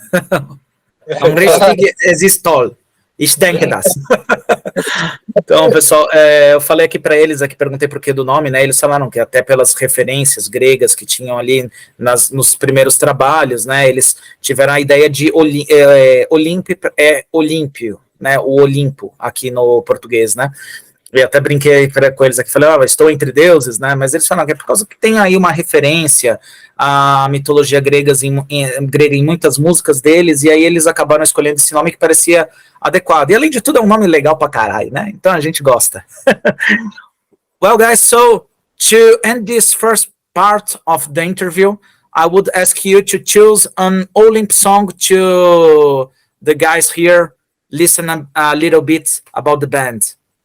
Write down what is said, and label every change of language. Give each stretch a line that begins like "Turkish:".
German: Am richtig, es ist toll. Ich denke das.
Portuguese: Então, pessoal, eu falei aqui para eles, aqui perguntei por que do nome, né? Eles falaram que até pelas referências gregas que tinham ali nos primeiros trabalhos, né? Eles tiveram a ideia de Olymp Olímpio, né? O Olimpo aqui no português, né? Eu até brinquei com eles aqui, falei, estou entre deuses, né? Mas eles falaram que é por causa que tem aí uma referência à mitologia grega em muitas músicas deles, e aí eles acabaram escolhendo esse nome que parecia adequado. E além de tudo, é um nome legal pra caralho, né? Então a gente gosta.
English: Well, guys, so to end this first part of the interview, I would ask you to choose an Olymp song to the guys here listen a little bit about the band.